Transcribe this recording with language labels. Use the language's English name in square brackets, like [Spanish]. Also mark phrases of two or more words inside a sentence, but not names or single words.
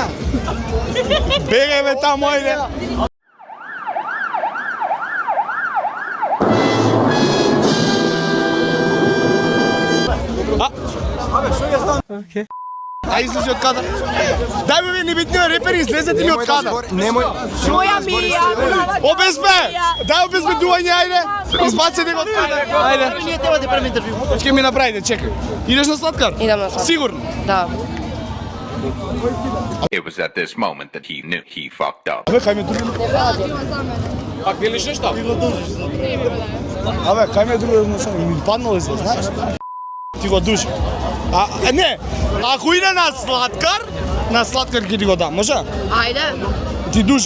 [Macedonian] Бегај бе таму, ајде. А излези од кадар. Дај бе, небитни репери, излезете ми од кадар. Немој. Моја мија. Обезбе! Дај обезбедување, ајде! Избацете го од кадар. Ајде. Ние треба да правиме интервју. Ќе ми направите, чекај. Идеш на сладкар? Идам на сладкар. Сигурно? Да. [English] It was at this moment that he knew he fucked up. [Macedonian] Абе, кај ме друго. Пак делиш нешто? Абе, кај ме друго едноставно, ми паднало изле, знаеш? Ти го души. Не, ако иде на сладкар ќе ти го дам, може? Ајде. Ти душа.